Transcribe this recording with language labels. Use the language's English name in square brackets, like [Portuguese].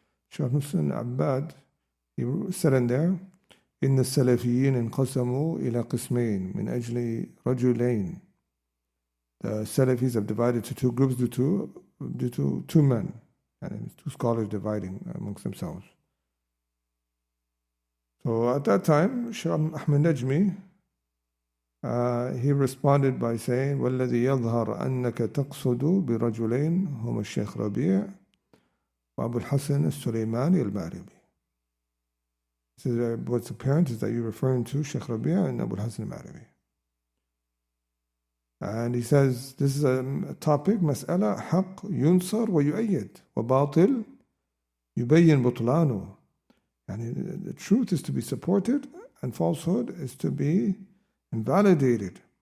[English] Shaykh Abdul Muhsin Abbad, he said in there, [Arabic] إن السلفيين انقسموا إلى قسمين من أجل رجلين. [English] The Salafis have divided to two groups due to two men, and two scholars dividing amongst themselves. So at that time, Shaykh Ahmed Najmi, he responded by saying, [Arabic] وَالَّذِي يَظْهَرْ أَنَّكَ تَقْصُدُ بِرَجُلَيْن هُمَا الشيخ ربيع وأبو الحسن السليماني المأربي. [English] So what's apparent is that you're referring to Shaykh Rabi' and Abu al-Hasan al-Ma'ribi. And he says, this is a topic, [Arabic] مسألة حق ينصر ويؤيد وباطل يبين بطلانه. [English] And the truth is to be supported and falsehood is to be invalidated.